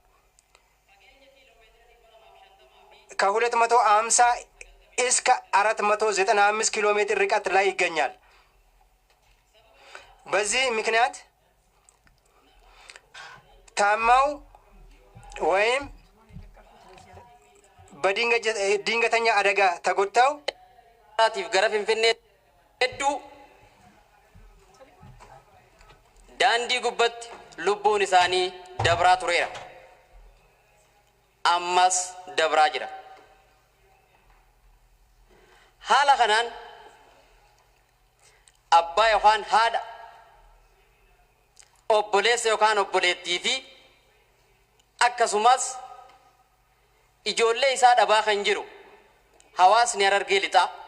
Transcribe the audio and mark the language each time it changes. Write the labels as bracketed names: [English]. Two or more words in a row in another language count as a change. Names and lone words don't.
[Amharic] ከ250 እስከ 495 ኪሎ ሜትር ርቀት ላይ ይገኛል። በዚህ ምክንያት ታማው ወይም በድንገተኛ አደጋ ተጎድተው [Oromo] gara Finfinnee hedduu daandii gubbatti lubbuun isaanii dabraa tureera. Ammas dabraa jira. Haala kanaan abbaa yookaan haadha, obboleessa yookaan obboleettii fi akkasumas ijoollee isaa dhabaa kan jiru hawaasni Harargee lixaa